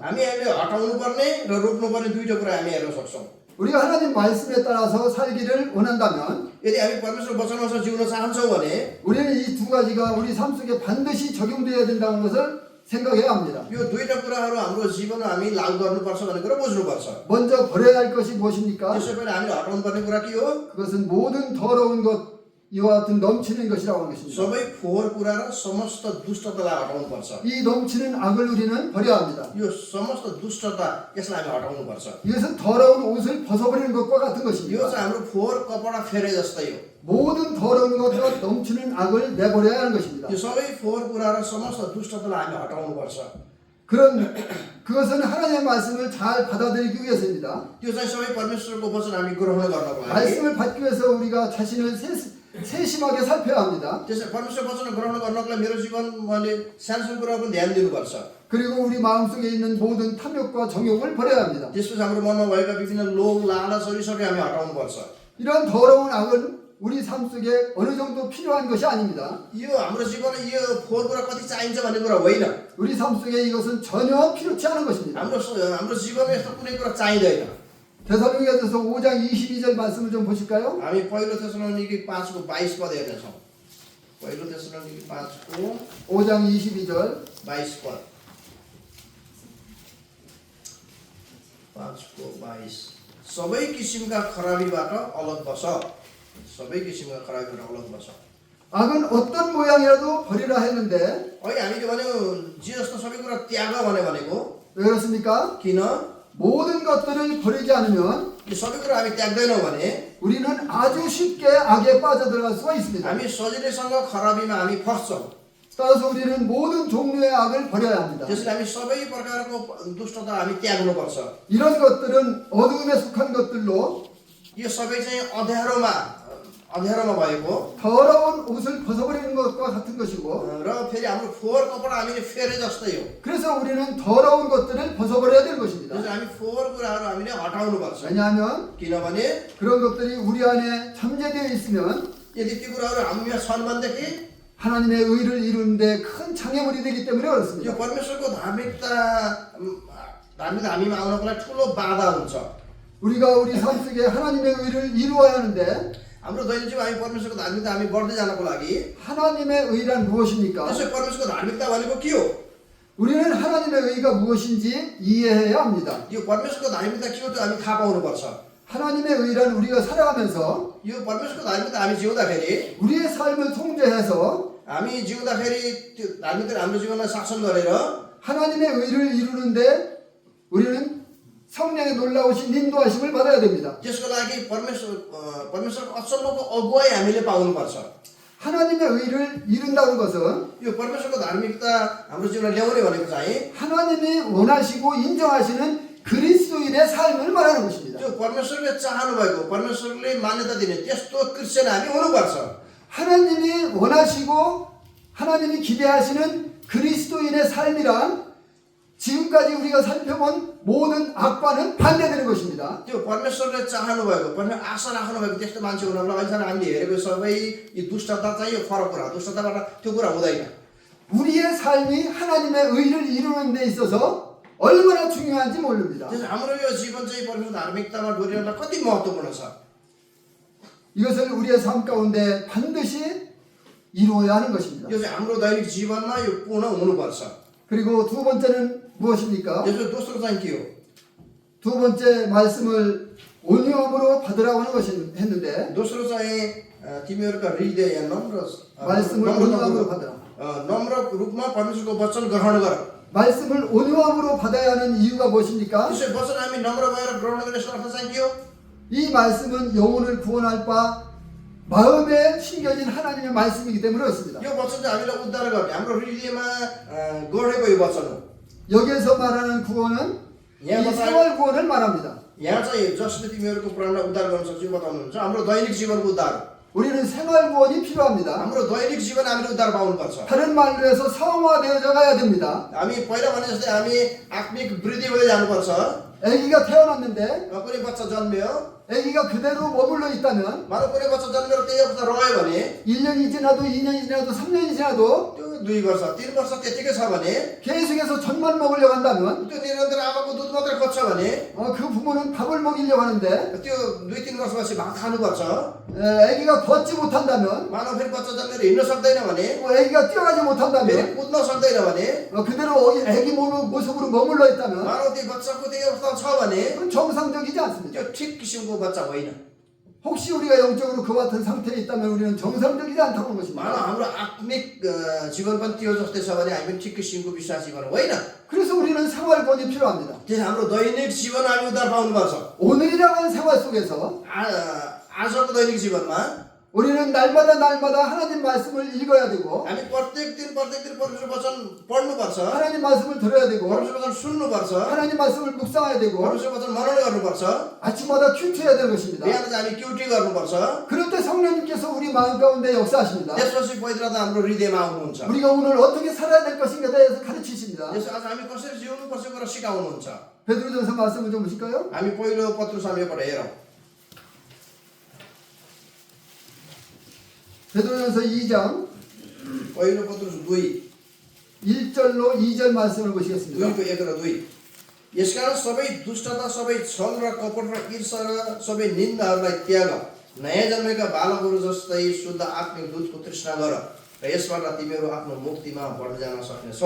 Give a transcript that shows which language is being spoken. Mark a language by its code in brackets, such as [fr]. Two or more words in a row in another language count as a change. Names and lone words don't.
[ne] हामी अहिले हटाउनु पर्ने र रोप्नु पर्ने दुईटा कुरा हामी हेर्न सक्छौँ [ko] 우리가 하나님 말씀에 따라서 살기를 원한다면 [ne] यदि हामी परमेश्वर वचनअनुसार जिउन चाहन्छौँ भने [ko] 우리는 이 두 가지가 우리 삶 속에 반드시 적용되어야 된다는 것을 생각해야 합니다. [ne] यो दुईटा कुराहरू हाम्रो जीवनमा हामी लागू गर्नुपर्छ भन्ने कुरा बुझ्नुपर्छ [ko] 먼저 버려야 할 것이 무엇입니까? [ne] त्यसै पहिला हामीले हटाउनु पर्ने कुरा के हो [ko] 그것은 모든 더러운 것 이와 같은 넘치는 것이라고 하는 것입니다. [ne] सबै फोहोर कुरा र समस्त दुष्टतालाई हटाउनु पर्छ [ko] 이 넘치는 악을 우리는 버려야 합니다. [ne] यो समस्त दुष्टता यसलाई हामी हटाउनु पर्छ [ko] 이것은 더러운 옷을 벗어버리는 것과 같은 [ne] यो [ko] 것입니다. [ne] चाहिँ हाम्रो फोहोर कपडा फेरे जस्तै हो [ko] 모든 더러운 것과 넘치는 악을 내버려야 하는 것입니다. [ne] यो सबै फोहोर कुरा र समस्त दुष्टतालाई हामी हटाउनु पर्छ [ko] 그런 그것은 하나님의 말씀을 잘 받아들이기 위해서입니다. [ne] त्यो चाहिँ सबै परमेश्वरको वचन हामी ग्रहण गर्नको लागि [ko] 말씀을 받기 위해서 우리가 자신을 세심하게 살펴야 합니다. [ne] त्यसै परमेश्वर वचन ग्रहण गर्नको लागि मेरो जीवन मैले सानो कुरा पनि ध्यान दिनुपर्छ [ko] 그리고 우리 마음속에 있는 모든 탐욕과 정욕을 버려야 합니다. [ne] त्यसपछि हाम्रो मनमा भएका विभिन्न लोभ लालचहरू सबै हामी हटाउनुपर्छ [ko] 이런 더러운 악은 우리 삶 속에 어느 정도 필요한 것이 아닙니다. [ne] यो हाम्रो जीवनमा यो फोहोर कुरा कति चाहिन्छ भन्ने कुरा होइन [ko] 우리 삶 속에 이것은 전혀 필요치 않은 것입니다. [ne] हाम्रो जीवनमा यस्तो कुनै कुरा चाहिँदैन [ko] 데살로니가전서 5장 22절 말씀을 좀 보실까요? [ne] हामी पहिलो तेसलोनिके 5को 22 पद हेर्नेछौँ पहिलो तेसलोनिके 5को [ko] 5장 22절 [ne] 22 पद 5को 22 सबै किसिमका खराबीबाट अलग बस सबै किसिमका खराबीबाट अलग बस [ko] 악은 어떤 모양이라도 버리라 했는데 [ne] अहिले हामीले भन्यो जे जस्तो सबै कुरा त्याग भनेको [ko] 왜 그렇습니까? [ne] किन [ko] 모든 것들을 버리지 않으면 [ne] यो सबै कुरा हामी त्याग्दैनौँ भने [ko] 우리는 아주 쉽게 악에 빠져들어갈 수가 있습니다. [ne] हामी सजिलैसँग खराबीमा हामी फस्छौँ [ko] 따라서 우리는 모든 종류의 악을 버려야 합니다. [ne] त्यसैले हामी सबै प्रकारको दुष्टता हामी त्याग्नुपर्छ [ko] 이런 것들은 어둠에 속한 것들로 [ne] यो सबै चाहिँ अँध्यारोमा भएको [ko] 더러운 옷을 벗어버리는 것과 같은 것이고 [ne] र फेरि हाम्रो फोहोर कपडा हामीले फेरे जस्तै हो [ko] 그래서 우리는 더러운 것들을 벗어버려야 되는 것입니다. [ne] त्यसैले हामी फोहोर कुराहरू हामीले हटाउनुपर्छ [ko] 왜냐하면 [ne] किनभने [ko] 그런 것들이 우리 안에 잠재되어 있으면 [ne] यदि ती कुराहरू हामीमा छन् भनेदेखि [ko] 하나님의 의를 이루는데 큰 장애물이 되기 때문에 [ne] यो [ko] 그렇습니다. [ne] परमेश्वरको धार्मिकता हामीमा आउनको लागि ठुलो बाधा हुन्छ [ko] 우리가 우리 삶 속에 하나님의 의를 이루어야 하는데 [ne] हाम्रो दैनिक जीवन हामी परमेश्वरको धार्मिकता हामी बढ्दै जानको लागि [ko] 하나님의 의란 무엇입니까? [ne] त्यसै परमेश्वरको धार्मिकता भनेको के हो [ko] 우리는 하나님의 의가 무엇인지 이해해야 합니다. [ne] यो परमेश्वरको धार्मिकता के हो त्यो हामी थाहा पाउनुपर्छ [ko] 하나님의 의란 우리가 살아가면서 [ne] यो परमेश्वरको धार्मिकता हामी जिउँदाखेरि [ko] 우리의 삶을 통제해서 [ne] हामी जिउँदाखेरि त्यो धार्मिकता हाम्रो जीवनमा शासन गरेर [ko] 하나님의 의를 이루는데 우리는 성령의 놀라우신 인도하심을 받아야 됩니다. [ne] त्यसको लागि परमेश्वरको अचम्मको अगुवाई हामीले पाउनुपर्छ [ko] 하나님의 의를 이룬다는 것은 [ne] यो परमेश्वरको धार्मिकता हाम्रो जीवनमा ल्याउने भनेको चाहिँ [ko] 하나님이 원하시고 인정하시는 그리스도인의 삶을 말하는 것입니다. [ne] त्यो परमेश्वरले चाहनु भएको परमेश्वरले मान्यता दिने त्यस्तो क्रिस्चियन हामी हुनुपर्छ [ko] 하나님이 원하시고 하나님이 기대하시는 그리스도인의 삶이란 지금까지 우리가 살펴본 모든 악과는 반대되는 것입니다. [ne] त्यो परमेश्वरले चाहनु भएको परमेश्वर आशा राख्नु भएको त्यस्तो मान्छे हुनको लागि चाहिँ हामीले हेरेको सबै यी दुष्टता चाहिँ यो फरक कुरा दुष्टताबाट त्यो कुरा हुँदैन [ko] 우리의 삶이 하나님의 의를 이루는 데 있어서 얼마나 중요한지 모릅니다. [ne] त्यसो हाम्रो यो जीवन चाहिँ परमेश्वर धार्मिकतामा डोरिनलाई कति महत्त्वपूर्ण छ [ko] 이것을 우리의 삶 가운데 반드시 이루어야 하는 것입니다. [ne] यो चाहिँ हाम्रो दैनिक जीवनमा यो पूर्ण हुनुपर्छ [ko] 그리고 두 번째는 무엇입니까? [ne] त्यसको दोस्रो चाहिँ के हो [ko] 두 번째 말씀을 온유함으로 받으라고 하는 것이 했는데 [ne] दोस्रो चाहिँ तिमीहरूका हृदय नम्र [ko] 말씀을 온유함으로 받으라. [ne] नम्र रूपमा परमेश्वरको वचन ग्रहण गर [ko] 말씀을 온유함으로 받아야 하는 이유가 무엇입니까? [ne] त्यसै वचन हामी नम्र भएर ग्रहण गर्ने अर्थ चाहिँ के हो [ko] 이 말씀은 영혼을 구원할 바 마음에 심겨진 하나님의 말씀이기 때문에 그렇습니다. [ne] यो वचन चाहिँ हामीलाई उद्धार गर्ने हाम्रो हृदयमा गढेको यो वचन हो [ko] 여기에서 말하는 구원은 이 생활 구원을 말합니다. [ne] यहाँ चाहिँ जसले तिमीहरूको प्राणलाई उद्धार गर्न सक्छ यो बताउनुहुन्छ हाम्रो दैनिक जीवनको उद्धार [ko] 우리는 생활 구원이 필요합니다. [ne] हाम्रो दैनिक जीवन हामीले उद्धार पाउनुपर्छ [ko] 다른 말로 해서 성화되어져 가야 됩니다. [ne] हामी पहिला भने जस्तै हामी आत्मिक वृद्धि हुँदै जानुपर्छ [ko] 아기가 태어났는데 [ne] कुनै बच्चा जन्मियो [ko] 아기가 그대로 머물러 있다면 [ne] मानव कुनै बच्चा जन्मेर त्यही अवस्था रह्यो भने [ko] 1년이 지나도 2년이 지나도 3년이 지나도 [ne] त्यो 2 वर्ष 3 वर्ष त्यतिकै छ भने [ko] 계속해서 젖만 먹으려고 한다면 [ne] त्यो निरन्तर आमाको दुध मात्रै खोज्छ भने [ko] 그 부모는 밥을 먹이려고 하는데 [ne] त्यो 2-3 वर्षपछि भात खानुपर्छ [ko] 아기가 걷지 못한다면 [ne] मानव फेरि बच्चा जन्मेर हिँड्न सक्दैन भने [ko] 아기가 뛰어가지 [ne] फेरि [ko] 못한다면 [ne] कुद्न सक्दैन भने [ko] 그대로 아기 모습으로 머물러 있다면 [ne] मानव त्यो बच्चाको त्यही अवस्था छ भने [ko] 그건 정상적이지 않습니다. [ne] त्यो ठिक किसिमको बच्चा होइन [ko] 혹시 우리가 영적으로 그와 같은 상태에 있다면 우리는 정상적이지 않다는 것입니다. [ne] मानव हाम्रो आत्मिक जीवन पनि त्यो जस्तै छ भने हामी ठिक किसिमको विश्वास जीवन होइन [ko] 그래서 우리는 생활 구원이 필요합니다. [ne] त्यस हाम्रो दैनिक जीवन हामी उद्धार पाउनुपर्छ [ko] 오늘이라고 하는 생활 속에서 [ne] आजको दैनिक जीवनमा [ko] 우리는 날마다 하나님 말씀을 읽어야 되고 [ne] हामी प्रत्येक दिन परमेश्वर वचन पढ्नुपर्छ, [ko] 하나님 말씀을 들어야 되고 [ne] परमेश्वर वचन सुन्नुपर्छ, [ko] 하나님 말씀을 묵상해야 되고 [ne] परमेश्वर वचन मनन गर्नुपर्छ, [ko] 아침마다 큐트해야 되는 것입니다. [ne] बिहान चाहिँ हामी क्युटी गर्नुपर्छ। [ko] 그럴 때 성령님께서 우리 마음 가운데 역사하십니다. [ne] त्यसपछि पवित्र आत्मा हाम्रो हृदयमा आउनुहुन्छ। [ko] 우리가 오늘 어떻게 살아야 될 것인가에 대해서 가르치십니다. [ne] त्यसो आज हामी कसरी जिउनुपर्छ कुरा सिकाउनुहुन्छ। [ko] 베드로전서 말씀을 좀 보실까요? [ne] हामी पहिलो पत्रुस हामीबाट हेरौँ। [ko] 베드로전서 2장 [ne] पहिलो पत्रुस 2 [ko] 1절로 2절 말씀을 보시겠습니다. [ne] 2को 1 र 2। यसकारण सबै दुष्टता, सबै छल र कपट र ईर्ष्या र सबै निन्दाहरूलाई त्याग, नयाँ जन्मेका बालकहरू जस्तै शुद्ध आत्मिक दूधको तृष्णा गर र यसबाट तिमीहरू आफ्नो मुक्तिमा बढ्दै जान सक्नेछौ।